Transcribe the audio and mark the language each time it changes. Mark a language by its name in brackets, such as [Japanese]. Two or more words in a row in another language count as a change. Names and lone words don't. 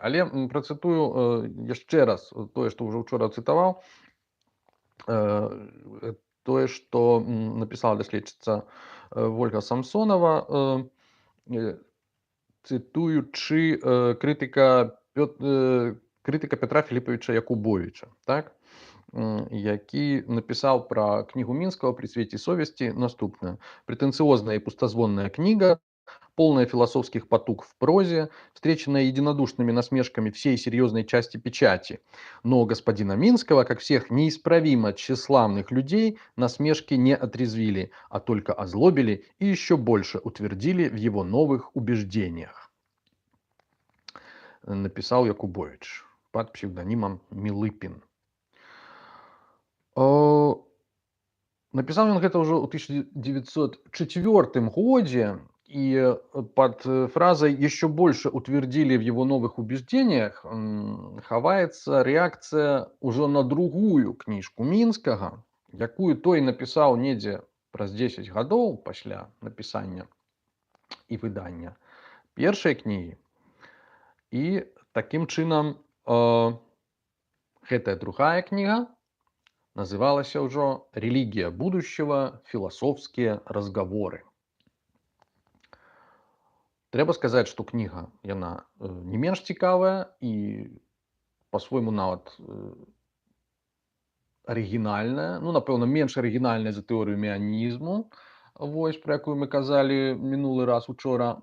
[Belarusian] Але працытую яшчэ раз тое, што ўжо учора цытаваў, тое, што напісала даследчыца Вольга Самсонова, цытуючы крытыка Петра Філіпавіча Якубовіча, так? Які напісаў пра кнігу Мінскага «При свете совести» наступнае. [Russian] Претенциозная и пустозвонная книга, полная философских потуг в прозе, встреченная единодушными насмешками всей серьезной части печати. Но господина Минского, как всех неисправимо тщеславных людей, насмешки не отрезвили, а только озлобили и еще больше утвердили в его новых убеждениях. Написал Якубович под псевдонимом Милыпин. [Belarusian] Напісаў ён гэта ўжо ў 1904 годзе, [Russian] и под фразой «еще больше утвердили в его новых убеждениях» [Belarusian] хаваецца [Russian] реакция уже на другую книжку [Belarusian] Мінскага, якую той написал недзе праз 10 гадоў пасля напісання і выдання першай кнігі. І таким чынам гэтая другая кніга называлася ўжо «Религия будущего. Философские разговоры». Трэба сказаць, што кніга, яна не менш цікавая і па-свойму нават арыгінальная. Ну, напэўна, менш арыгінальная за тэорыю меанізму, вось, пра якую мы казалі мінулы раз учора.